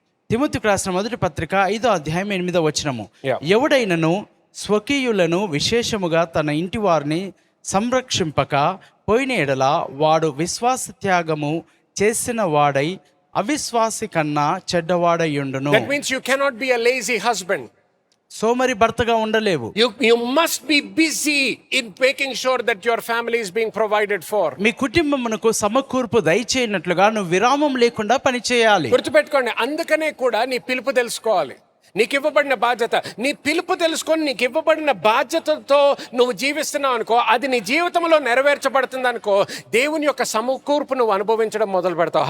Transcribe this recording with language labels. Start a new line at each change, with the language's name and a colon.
Telugu: తిమోతికి రాసిన మొదటి పత్రిక 5వ అధ్యాయం 8వ వచనము.
English: Yeah.
Telugu: ఎవడైనను స్వకీయులను విశేషముగా తన ఇంటి వారిని సంరక్షింపక పోయిన ఎడల వాడు విశ్వాస త్యాగము చేసిన వాడై అవిశ్వాసి కన్నా చెడ్డవాడయ్యుండును.
English: That means you cannot be a lazy husband.
Telugu: సోమరి భర్తగా ఉండలేవు.
English: You must be busy in making sure that your family is being provided for.
Telugu: మీ కుటుంబమునకు సమకూర్పు దయచేయనట్లుగా నువ్వు విరామం లేకుండా పని చేయాలి. గుర్తుపెట్టుకోండి, అందుకనే కూడా నీ పిలుపు తెలుసుకోవాలి. నీకు ఇవ్వబడిన బాధ్యత, నీ పిలుపు తెలుసుకొని నీకు ఇవ్వబడిన బాధ్యతతో నువ్వు జీవిస్తున్నావు అనుకో, అది నీ జీవితంలో నెరవేర్చబడుతుంది అనుకో, దేవుని యొక్క సమకూర్పు నువ్వు అనుభవించడం మొదలు పెడతావు.